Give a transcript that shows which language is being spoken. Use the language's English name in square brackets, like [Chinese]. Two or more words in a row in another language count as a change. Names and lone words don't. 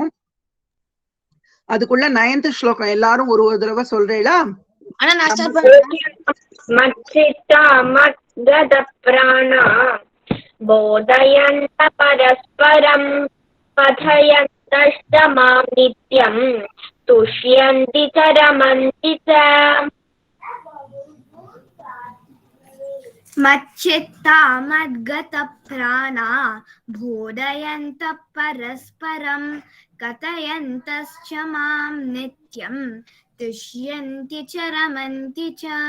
[Tamil] அதுக்குள்ள 9th ஸ்லோகம் எல்லாரும் ஒரு தடவை சொல்றீங்களா? [Sanskrit] मच्चित्ता मद्गत प्राणा बोधयन्त परस्परम् कथयन्तष्ट माम् नित्यम् तुष्यन्ति च रमन्ति च. मच्चित्ता मद्गतप्राणा बोधयन्तः परस्परं कथयन्तश्च मां नित्यं तुष्यन्ति च रमन्ति च.